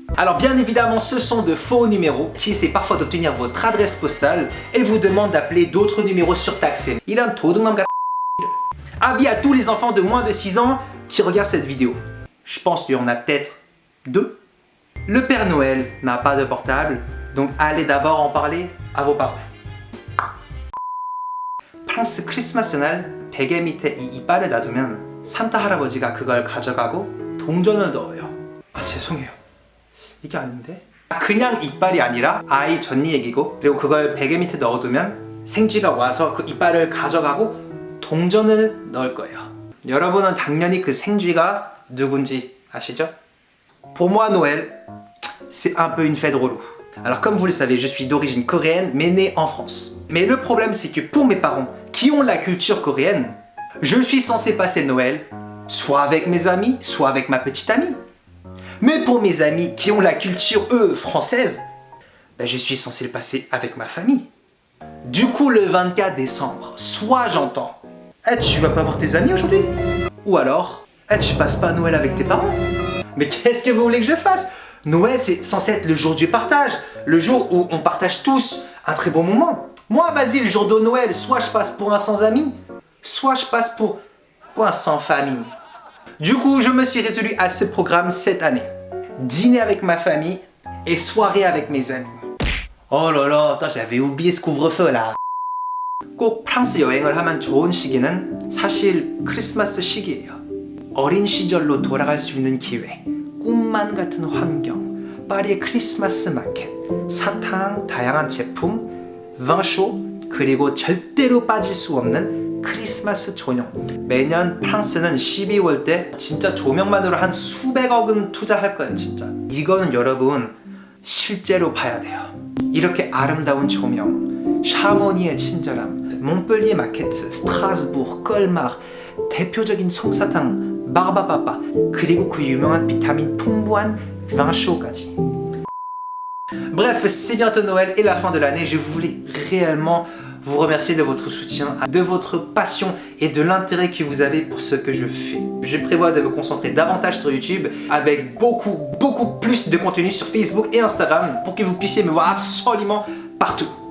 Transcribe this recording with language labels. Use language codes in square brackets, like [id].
[fr] Alors bien évidemment, ce sont de faux numéros qui essaient parfois d'obtenir votre adresse postale et vous demandent d'appeler d'autres numéros surtaxés. Il a un [ko] 도둑놈 같은. [fr] Avis à tous les enfants de moins de 6 ans qui regardent cette vidéo. Je pense qu'il y en a peut-être 2. Le Père Noël n'a pas de portable, donc allez d'abord en parler à vos parents. [ko] 프랑스 크리스마스 날 베개 밑에 이 이빨을 놔두면 산타 할아버지가 그걸 가져가고 동전을 넣어요. 아 죄송해요. 이게 아닌데? 그냥 이빨이 아니라 아이 전니 얘기고, 그리고 그걸 베개 밑에 넣어두면 생쥐가 와서 그 이빨을 가져가고 동전을 넣을 거예요. 여러분은 당연히 그 생쥐가 누군지 아시죠? [fr] Pour moi, Noël, c'est un peu une fête relou. Alors comme vous le savez, je suis d'origine coréenne, mais né en France. Mais le problème, c'est que pour mes parents, qui ont la culture coréenne, je suis censé passer Noël, soit avec mes amis, soit avec ma petite amie. Mais pour mes amis qui ont la culture, eux, française, ben, je suis censé le passer avec ma famille. Du coup, le 24 décembre, soit j'entends « Eh, tu vas pas voir tes amis aujourd'hui ?» Ou alors « Eh, tu passes pas Noël avec tes parents ?» Mais qu'est-ce que vous voulez que je fasse? Noël, c'est censé être le jour du partage, le jour où on partage tous un très bon moment. Moi, vas-y, le jour de Noël, soit je passe pour un sans-amis, soit je passe pour un sans-famille. Du coup, je me suis résolu à ce programme cette année. Dîner avec ma famille et soirée avec mes amis. Oh là là, j'avais oublié ce couvre-feu là. [ko] 꼭 프랑스 여행을 하면 좋은 시기는 사실 크리스마스 시기예요. 어린 시절로 돌아갈 수 있는 기회, 꿈만 같은 환경, 파리의 크리스마스 마켓, 사탕, 다양한 제품, vin-chaud, 그리고 절대로 빠질 수 없는 크리스마스 조명. 매년 프랑스는 12월 때 진짜 조명만으로 한 수백억은 투자할 거예요, 진짜. 이거는 여러분 실제로 봐야 돼요. 이렇게 아름다운 조명, 샤모니의 친절함, 몽펠리에 마케트, 스트라스부르, 껄마르, 대표적인 솜사탕, 바바바바, 그리고 그 유명한 비타민 풍부한 vin-chaud까지. [fr] Bref, c'est bientôt Noël et la fin de l'année. Je voulais réellement vous remercier de votre soutien, de votre passion et de l'intérêt que vous avez pour ce que je fais. Je prévois de me concentrer davantage sur YouTube avec beaucoup plus de contenu sur Facebook et Instagram pour que vous puissiez me voir absolument partout.